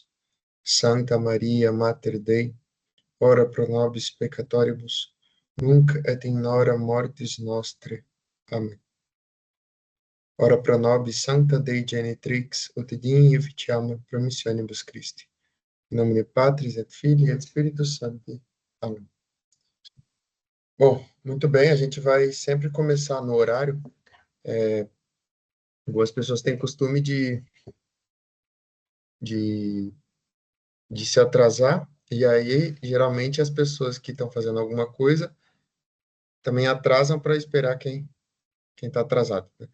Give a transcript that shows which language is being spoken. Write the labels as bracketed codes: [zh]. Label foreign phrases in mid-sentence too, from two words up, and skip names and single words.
[la] Santa Maria, Mater Dei, ora pro nobis peccatoribus, nunc et in hora mortis nostre. Amém. Ora pro nobis Sancta Dei Genitrix, ut digni efficiamur promissionibus Christi. In nomine Patris et Filii et Spiritus Sancti. Amém. [pt] Bom, muito bem, a gente vai sempre começar no horário. Algumas pessoas têm costume de, de se atrasar, e aí, geralmente, as pessoas que estão fazendo alguma coisa também atrasam para esperar quem está atrasado, né?